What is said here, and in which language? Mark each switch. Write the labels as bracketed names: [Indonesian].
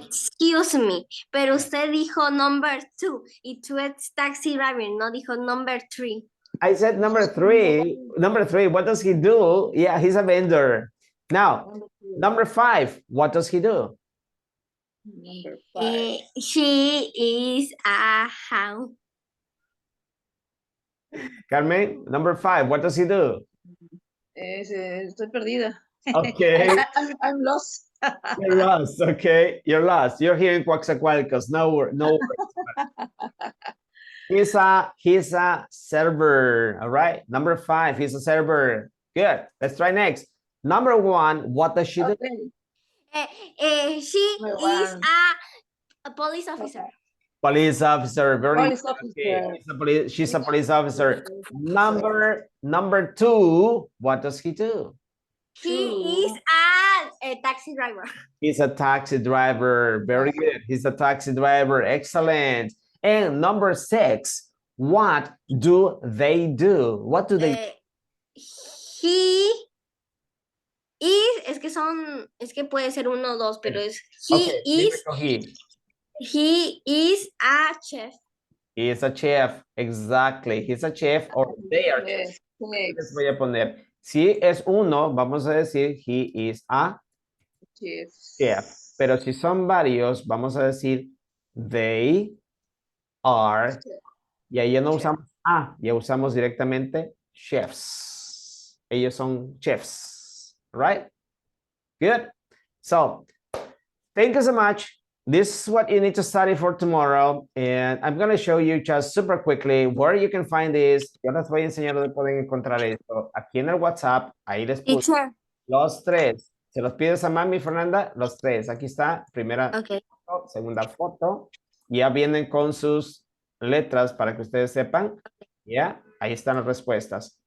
[English] excuse me, [Spanish] pero usted dijo number 2 y tú es taxi driver, no dijo number 3. [English] I said number 3. Number 3, what does he do? Yeah, he's a vendor. Now, number 5, what does he do? Number 5. She is a how. Carmen, number 5, what does he do? [Spanish] Estoy perdida. [English] Okay. I'm lost. You're lost, okay? You're lost. You're here in Coaxacualcos. No worries. He's a server, all right? Number 5, he's a server. Good. Let's try next. Number 1, what does she do? Okay. She Number is one. a police officer. Police officer, very Police good. Okay, officer. she's a police officer. Number two, what does he do? He is a taxi driver. He's a taxi driver. Very good. He's a taxi driver. Excellent. And number 6, what do they do? What do they He is, [Spanish] es que puede ser uno o dos, pero es Okay, dime con [English] he is a chef. He is a chef. Exactly. He's a chef or they are chefs. Yes, [Spanish] Les voy a poner. Si es uno, vamos a decir [English] he is a chef. [Spanish] Pero si son varios, vamos a decir [English] they are. [Spanish] Y ahí ya no usamos a, ya usamos directamente chefs. Ellos son chefs, [English] right? Good. So, thank you so much. This is what you need to study for tomorrow. And I'm going to show you just super quickly where you can find this. [Spanish] Yo les voy a enseñar dónde pueden encontrar esto. Aquí en el WhatsApp, ahí les puse [English] Teacher. [Spanish] los 3. ¿Se los pides a mami, Fernanda? Los 3. Aquí está, primera [English] Okay. [Spanish] foto, segunda foto. Ya vienen con sus letras para que ustedes sepan. Ya, ahí están las respuestas.